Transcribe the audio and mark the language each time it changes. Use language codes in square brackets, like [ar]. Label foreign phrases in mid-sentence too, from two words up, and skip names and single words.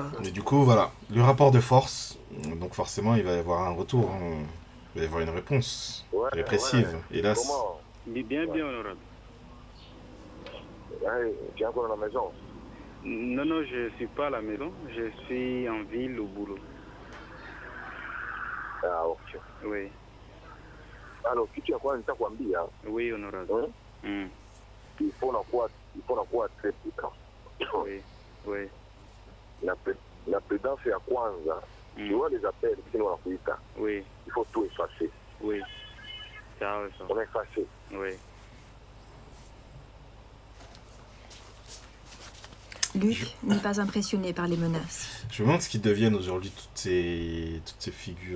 [fr] Mais du coup, voilà, le rapport de force, donc forcément, il va y avoir un retour, il va y avoir une réponse répressive, hélas. Bien, honorable. Tu es encore à la maison? Non, je ne suis pas à la maison, je suis en ville au boulot. Ah, ok. Oui. Alors, [sw] kitu ya kwanza nitakwambia. [fr] Oui, honorable. Il faut nakuwa très prudent. Oui. La prudence [sw] ya kwanza, [fr] tu vois les appels qui nous wanakuita. Oui. Il faut tout effacer. Oui. Ça. On est effacé. Oui. Luc n'est pas impressionné par les menaces. Je me demande ce qu'ils deviennent aujourd'hui, toutes ces figures.